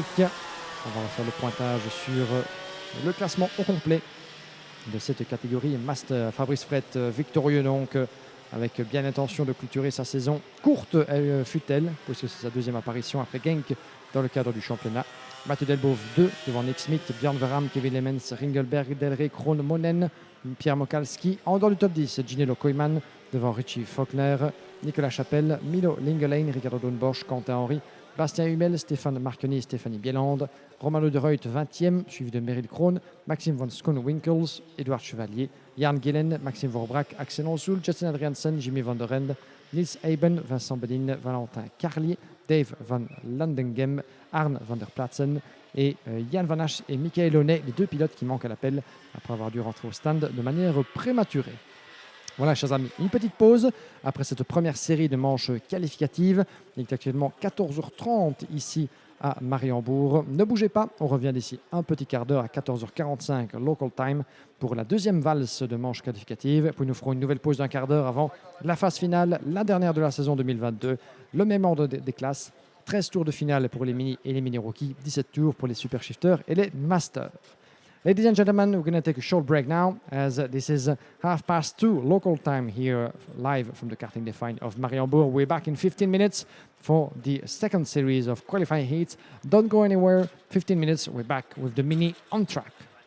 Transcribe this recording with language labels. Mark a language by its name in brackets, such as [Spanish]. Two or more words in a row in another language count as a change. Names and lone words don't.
[French] On va refaire le pointage sur le classement au complet de cette catégorie Master. Fabrice Fret victorieux donc, avec bien l'intention de clôturer sa saison. Courte fut-elle, puisque c'est sa 2e apparition après Genk dans le cadre du championnat. Mathieu Delboeuf 2 devant Nick Smith, Bjorn Veram, Kevin Lemens, Ringelberg, Delray, Krohn, Monen, Pierre Mokalski. En dehors du top 10, Ginello Koyman devant Richie Faulkner, Nicolas Chapelle, Milo Lingelane, Ricardo Doornbos, Quentin Henry, Bastien Hummel, Stéphane Marconi et Stéphanie Bielande. Romano de Ruyt, 20e, suivi de Meryl Krohn, Maxime von Schoon-Winkels, Édouard Chevalier, Jan Gillen, Maxime Vorbrack, Axel Onsoul, Justin Adriansen, Jimmy van der Rende, Niels Eben, Vincent Bedin, Valentin Carlier, Dave van Landengem, Arne van der Platzen et Jan Van Asch et Michael Honnet, les 2 pilotes qui manquent à l'appel après avoir dû rentrer au stand de manière prématurée. Voilà, chers amis, une petite pause après cette première série de manches qualificatives. Il est actuellement 14h30 ici à Mariembourg. Ne bougez pas, on revient d'ici un petit quart d'heure à 14h45 [English] local time [French] pour la deuxième valse de manches qualificatives. Puis nous ferons une nouvelle pause d'un quart d'heure avant la phase finale, la dernière de la saison 2022. Le même ordre des classes, 13 tours de finale pour les mini et les mini-rookies, 17 tours pour les [English] super shifters [French] et les masters. [English] Ladies and gentlemen, we're going to take a short break now as this is 2:30 local time here live from the karting Define of Mariembourg. We're back in 15 minutes for the second series of qualifying heats. Don't go anywhere. 15 minutes, we're back with the mini on track.